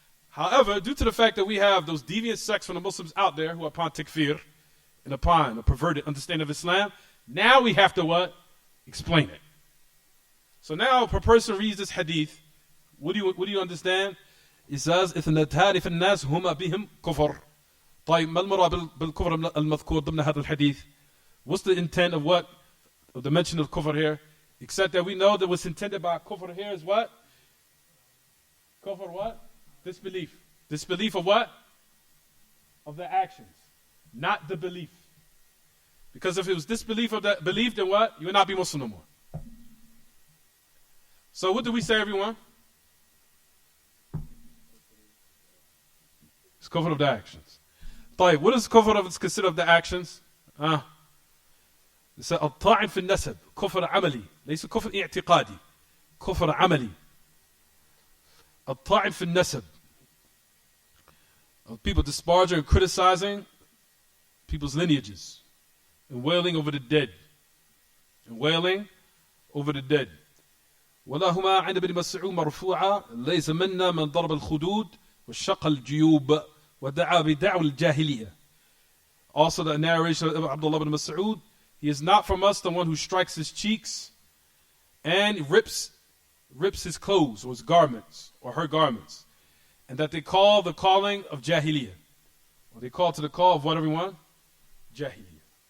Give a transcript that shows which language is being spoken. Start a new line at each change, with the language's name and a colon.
English: However, due to the fact that we have those deviant sects from the Muslims out there who are upon takfir and upon a perverted understanding of Islam, now we have to what? Explain it. So now if a person reads this hadith, what do you understand? It says,
Arabic: إِثْنَتَانِ فِي النَّاسِ هُمَا بِهِمْ كُفْرٌ. طيب ما المراد بالكفر المذكور ضمن هذا الحديث?
English: What's the intent of what? Of the mention of kufr here? Except that we know that what's intended by kufr here is what? Kufr what? Disbelief. Disbelief of what? Of the actions, not the belief. Because if it was disbelief of that belief, then what? You would not be Muslim no more. So what do we say, everyone? It's kufr of the actions. طيب, what is kufr of, it's considered of the actions? It's
Arabic: الطاعن في النسب. كفر عملي. ليس كفر اعتقادي. كفر عملي. الطاعن في النسب.
English: Of people disparaging and criticizing people's lineages. And wailing over the dead. And wailing over the dead.
Arabic: ولهما عند ابن مسعود مرفوعة ليس منا من ضرب الخدود وشق الجيوب ودعا بدعوى الجاهلية.
English: Also the narration of Abdullah ibn Mas'ud, he is not from us the one who strikes his cheeks and rips his clothes or his garments or her garments. And that they call the calling of Jahiliyyah. Or they call to the call of what, everyone? Jahiliyyah.